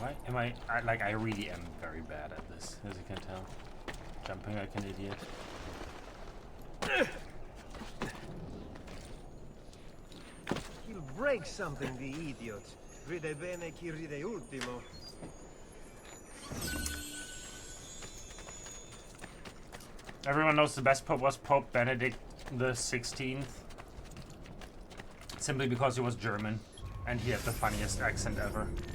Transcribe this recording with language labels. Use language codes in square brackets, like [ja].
[en] Why am I really am very bad at this, as you can tell. Jumping like an idiot. He'll break something, the idiot. [it] Ride bene chi ride ultimo. [en] Everyone knows the best pope was Pope Benedict the 16th. Simply because he was German and he had the funniest accent ever.